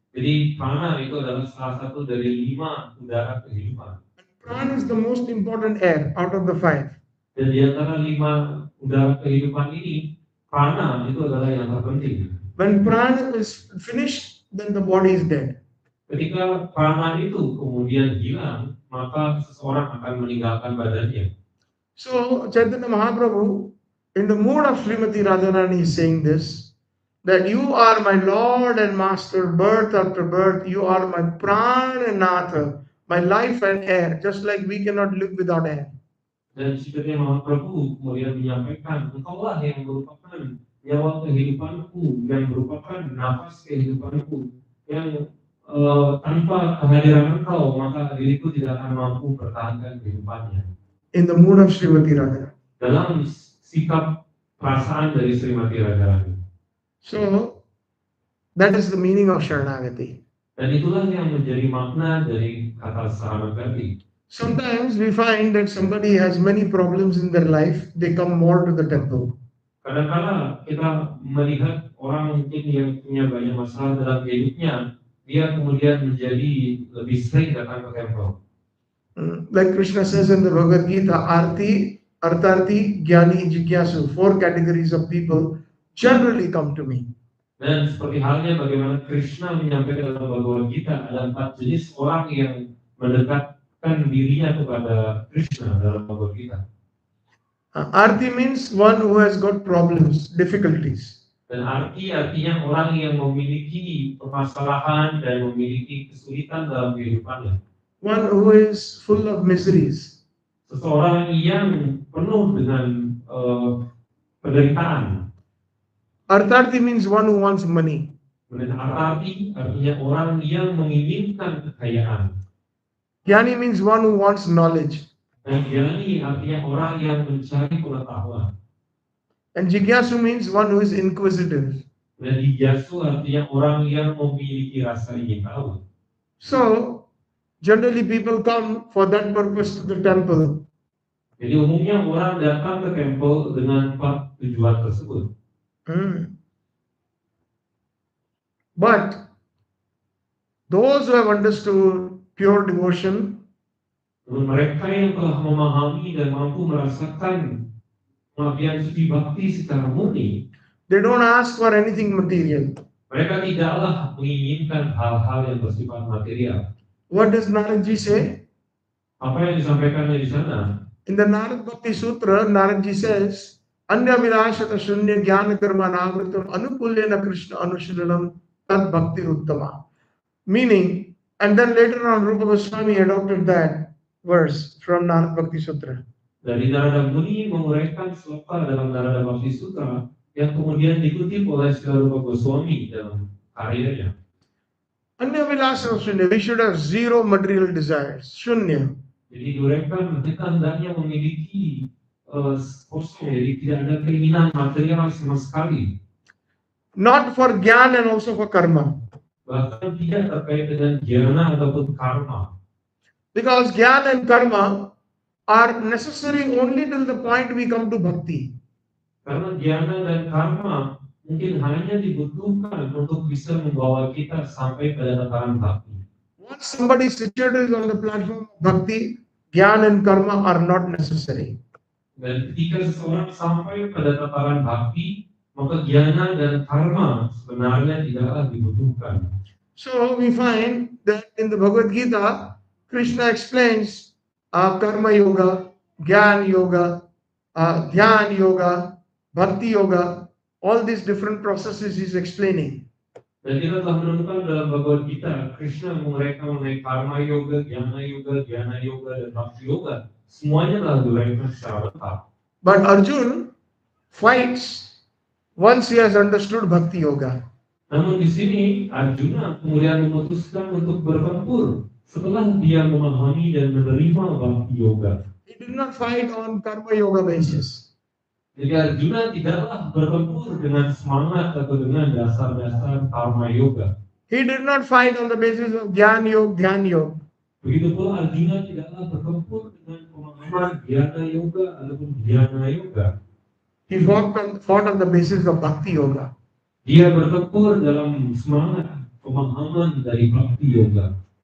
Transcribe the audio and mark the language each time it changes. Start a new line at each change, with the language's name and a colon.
Indonesian: Jadi prana itu adalah salah satu dari 5 udara kehidupan.
English: Pran is the most important air out of the 5.
Indonesian: Dan di antara 5 udara kehidupan ini, prana itu adalah yang terpenting.
English: When prana is finished, then the body is dead.
Indonesian: Ketika prana itu kemudian hilang, maka seseorang akan meninggalkan badannya.
English: So Chaitanya Mahaprabhu, in the mood of Srimati Radharani, is saying this, that you are my Lord and Master, birth after birth. You are my pran and natha, my life and air, just like we cannot live without air.
Indonesian: Dan Chaitanya Mahaprabhu kemudian menyampaikan, engkaulah yang merupakan nyawa kehidupanku, yang merupakan nafas kehidupanku, yang tanpa kehadiran engkau, maka diriku tidak akan mampu pertahankan kehidupannya.
English: In the mood of Srimati Radharani.
Indonesian: Dalam sikap perasaan dari Srimati Radharani.
English: So, that is the meaning of Sharnagati.
Indonesian: Dan itulah yang menjadi makna dari kata Sharnagati.
English: Sometimes we find that somebody has many problems in their life, they come more to the temple.
Indonesian: Kadang-kadang kita melihat orang mungkin yang punya banyak masalah dalam hidupnya, dia kemudian menjadi lebih sering datang ke temple.
English: Like Krishna says in the Bhagavad Gita, Arti, Artarti, Jnani, Jigyasu, 4 categories of people generally come to me.
Indonesian: Dan seperti halnya bagaimana Krishna menyampaikan dalam Bhagavad Gita, ada 4 jenis orang yang mendekatkan dirinya kepada Krishna dalam Bhagavad Gita.
English: Arti means one who has got problems, difficulties.
Indonesian: Dan artinya orang yang memiliki permasalahan dan memiliki kesulitan dalam kehidupannya.
English: One who is full of miseries.
Indonesian: Seseorang yang penuh dengan penderitaan.
English: Artarti means one who wants money.
Indonesian: Dan artinya orang yang menginginkan kekayaan.
English: Jnani means one who wants knowledge.
Indonesian: Dan Jnani artinya orang yang mencari pengetahuan.
English: And Jigyasu means one who is inquisitive.
Indonesian: Dan Jigyasu artinya orang yang memiliki rasa ingin tahu.
English: So, generally people come for that purpose to the temple.
Indonesian: Jadi umumnya orang datang ke temple dengan 4 tujuan tersebut.
English: But those who have understood pure devotion,
Indonesian: mereka yang telah memahami dan mampu merasakan pengabdian suci bakti secara murni,
English: they don't ask for anything material.
Indonesian: mereka tidaklah menginginkan hal-hal yang bersifat material.
English: What does Naradji say?
Indonesian: Apa yang disampaikannya di sana?
English: In the Narad Bhakti Sutra, Naradji says,
Sanskrit: Anya Vilashata Shunya Jnana Karma Navritam Anukulyana Krishna Anushrilam Tad Bhakti Uttama.
English: Meaning, and then later on Rupa Goswami adopted that verse from Narad Bhakti Sutra.
Indonesian: Dari Narada Muni menguraikan sloka dalam Narada Bhakti Sutra yang kemudian dikutip oleh Srila Rupa Goswami dalam karyanya.
Sanskrit: Anya Vilashata Shunya,
English: we should have 0 material desires. Shunya.
Indonesian: Jadi diuraikan kita hendaknya memiliki kosong, jadi tidak ada keinginan material sama sekali.
English: Not for jnana and also for karma.
Indonesian: Bahkan tidak terkait dengan jnana ataupun karma.
English: Because jnana and karma are necessary only till the point we come to bhakti.
Indonesian: Karena jnana dan karma mungkin hanya dibutuhkan untuk bisa membawa kita sampai pada tataran bhakti.
English: Once somebody situated on the platform of bhakti, jnana and karma are not necessary.
Indonesian: Dan ketika seseorang sampai pada tataran bhakti, maka jnana dan karma sebenarnya tidaklah dibutuhkan.
English: So we find that in the Bhagavad Gita, Krishna explains karma yoga, jnana yoga, dhyan yoga, bhakti yoga, all these different processes he's explaining.
Indonesian: Dan kita telah menemukan dalam Bhagavad Gita, Krishna menguraikan mengenai karma yoga, dhyana yoga, dan bhakti yoga. Semuanya telah diuraikan secara lengkap.
English: But Arjun fights once he has understood bhakti yoga.
Indonesian: Namun di sini Arjuna kemudian memutuskan untuk bertempur setelah dia memahami dan menerima Bhakti Yoga.
English: He did not fight on karma yoga basis.
Indonesian: Jadi Arjuna tidaklah bertempur dengan semangat atau dengan dasar-dasar karma yoga.
English: He did not fight on the basis of Dhyan Yoga, Dhyan Yoga.
Indonesian: Begitu pula Arjuna tidaklah bertempur dengan pemahaman Dhyana Yoga ataupun Dhyana Yoga.
English: He fought on the basis of Bhakti Yoga.
Indonesian: Dia bertempur dalam semangat pemahaman dari Bhakti Yoga.